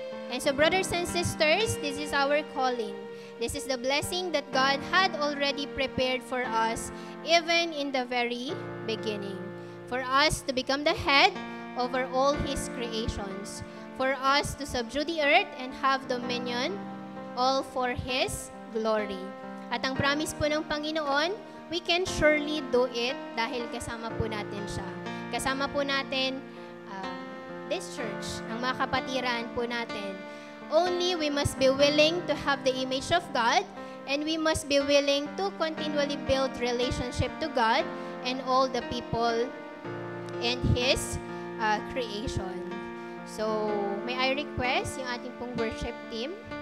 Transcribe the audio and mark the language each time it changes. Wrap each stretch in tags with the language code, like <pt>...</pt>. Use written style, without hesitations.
<en>And so brothers and sisters, this is our calling. This is the blessing that God had already prepared for us even in the very beginning. For us to become the head over all His creations. For us to subdue the earth and have dominion, all for His glory.</en> <tl>At ang promise po ng Panginoon,</tl> <en>we can surely do it</en> <tl>dahil kasama po natin siya. Kasama po natin</tl> <en>this church,</en> <tl>ang mga kapatiran po natin.</tl> <en>Only we must be willing to have the image of God and we must be willing to continually build relationship to God and all the people in His creation. So, may I request</en> <tl>yung ating pong</tl> <en>worship team.</en>